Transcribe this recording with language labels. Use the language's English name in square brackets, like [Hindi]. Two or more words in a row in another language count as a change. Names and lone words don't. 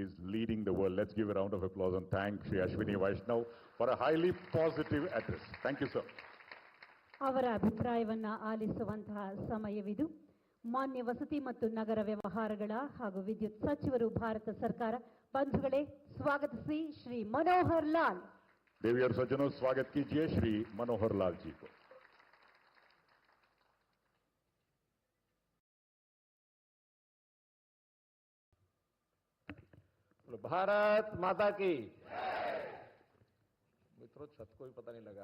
[English] leading the world. Let's give a round of applause and thank Shri Ashwini Vaishnav for a highly positive address. Thank you, sir. [Kannada] ಅವರ ಅಭಿಪ್ರಾಯವನ್ನ ಆಲಿಸುವಂತಹ ಸಮಯವಿದು. ಮಾನ್ಯ ವಸತಿ ಮತ್ತು ನಗರ ವ್ಯವಹಾರಗಳ ಹಾಗೂ ವಿದ್ಯುತ್ ಸಚಿವರು ಭಾರತ ಸರ್ಕಾರ, ಬಂಧುಗಳೇ ಸ್ವಾಗತಿಸಿ ಶ್ರೀ मनोहर लाल. [Hindi] देवी और सज्जनों, स्वागत कीजिए श्री मनोहर लाल जी को. भारत माता की. मित्रों, छत को भी पता नहीं लगा.